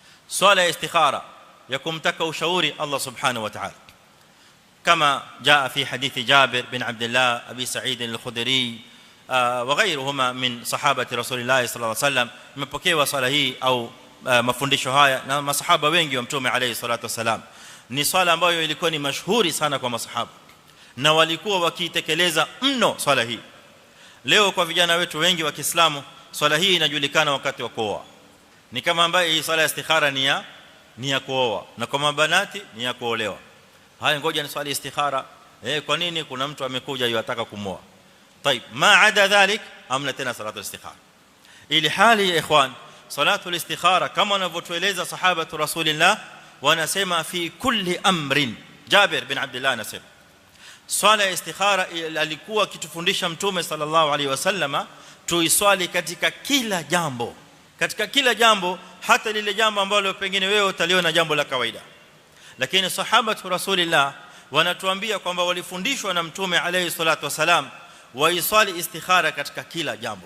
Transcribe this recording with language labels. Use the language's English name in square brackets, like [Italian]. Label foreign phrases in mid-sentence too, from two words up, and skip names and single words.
[Swahili] swala ya istikhara ya kumtaka ushauri [Arabic] الله سبحانه وتعالى, [Swahili] kama [Arabic] جاء في حديث جابر بن عبد الله أبي سعيد الخدري وغيرهما من صحابة رسول الله صلى الله عليه وسلم. [Swahili] Imepokewa swala hii au mafundisho haya na masahaba wengi wa Mtume [Arabic] عليه الصلاة والسلام. [Swahili] Ni swala ambayo ilikuwa ni mashuhuri sana kwa masahaba na walikuwa wakiitekeleza mno swala hii. Leo kwa vijana wetu wengi wa Kiislamu swala hii inajulikana wakati wa kuoa, ni kama ambaye hii swala ya istikhara ni ya kuoa, na kwa mabanati ni ya kuolewa. Haya, ngoja ni swala ya istikhara. Kwa nini? Kuna mtu amekuja yataka kumoa. [Arabic] طيب ما عدا ذلك [Swahili] amna tena [Arabic] صلاة الاستخارة. [Swahili] Ili hali ya ikhwan, [Arabic] صلاة الاستخارة [Swahili] kama wanavyotueleza [Arabic] صحابة رسول الله, [Swahili] wanasema [Arabic] في كل أمر. [Swahili] Jabir bin Abdullah anasema swala ya istikhara alikuwa kitufundisha Mtume [Arabic] صلى الله عليه وسلم [Swahili] tuiswali katika kila jambo, katika kila jambo, hata lile jambo ambalo pengine wewe utaliona jambo la kawaida, lakini [Arabic] صحابة رسول الله [Swahili] wanatuambia kwamba walifundishwa na Mtume [Arabic] عليه الصلاة والسلام [Swahili] waiswali istikhara katika kila jambo.